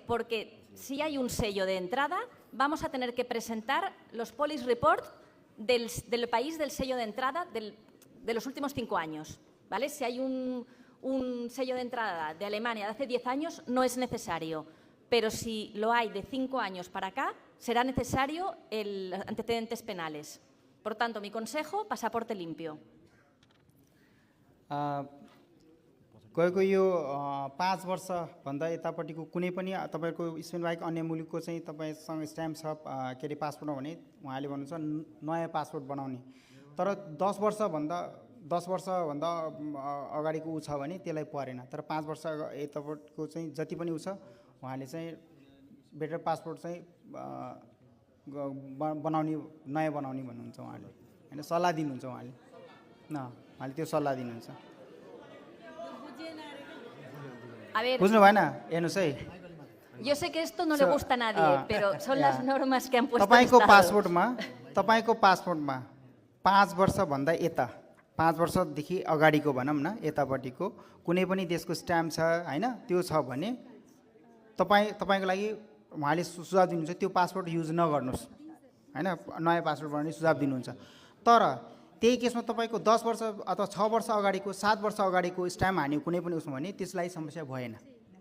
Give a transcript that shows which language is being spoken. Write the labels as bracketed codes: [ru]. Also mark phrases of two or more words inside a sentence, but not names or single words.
[es] Porque si hay un sello de entrada, vamos a tener que presentar los [en] police report [es] del país del sello de entrada de los últimos 5 años, ¿vale? Si hay un sello de entrada de Alemania de hace 10 años, no es necesario. Pero si lo hay de 5 años para acá, será necesario el antecedentes penales. Por tanto, mi consejo, pasaporte limpio. [ne] गएको यो 5 वर्षभन्दा यतापट्टिको कुनै पनि तपाईको स्पेन बाहेक अन्य मुलुकको चाहिँ तपाईसँग स्ट्याम्प छ के रे पासपोर्ट भने उहाँले भन्नुहुन्छ नयाँ पासपोर्ट बनाउने तर 10 वर्षभन्दा अगाडिको उ छ भने त्यसलाई परेन तर 5 वर्ष यतापट्टिको चाहिँ जति पनि उ छ उहाँले चाहिँ [en] better passport [ne] चाहिँ बनाउने नयाँ बनाउने भन्नुहुन्छ उहाँले हैन सल्लाह दिनुहुन्छ उहाँले उहाँले त्यो सल्लाह दिनुहुन्छ [es] A ver, [ne] बुझ्नु भएन हेर्नुस् है [es] yo sé que esto no le gusta a nadie, pero son las normas que han puesto el [ne] तपाईको [es] Estado. [ne] पासपोर्टमा 5 वर्षभन्दा यता 5 वर्षदेखि अगाडिको भनौँ न यतापट्टिको कुनै पनि देशको स्ट्याम्प छ हैन त्यो छ भने तपाईको लागि उहाँले सुझाव दिनुहुन्छ त्यो पासपोर्ट युज नगर्नुस् हैन नयाँ पासपोर्ट बनाउने सुझाव दिनुहुन्छ तर त्यही केसमा तपाईको 10 वर्ष अथवा 6 वर्ष अगाडिको 7 वर्ष अगाडिको स्ट्याम्प हान्यो कुनै पनि उसमा भने त्यसलाई समस्या भएन